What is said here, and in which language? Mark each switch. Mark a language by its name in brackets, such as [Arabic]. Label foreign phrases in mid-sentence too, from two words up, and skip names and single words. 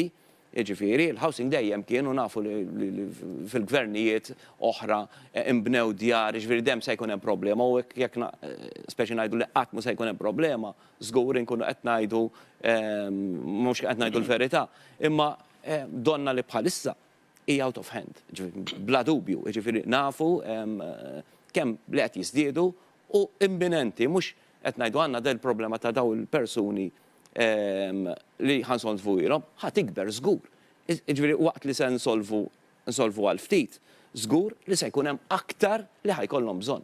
[Maltese] Jiġifieri, il-housing dejjem kienu nafu li fil-gvernijiet oħra imbnew djar, jiġifieri dejjem se jkun hemm problema u jekk speċi ngħidu li qatt mhu se jkun hemm problema, żgur inkunu qed ngħidu mhux qed ngħidu l-verità. Imma donna li bħalissa hija [English] out of hand, [Maltese] bla dubju, jiġifieri nafu kemm li qed jiżdiedu u imminenti, mhux qed ngħidu għandna del problema ta' daw il-persuni li ħansolvu ilhom, ħatikber żgur. Jiġifieri waqt li se nsolvu għal ftit, żgur li se jkun hemm aktar li ħajkollhom bżonn.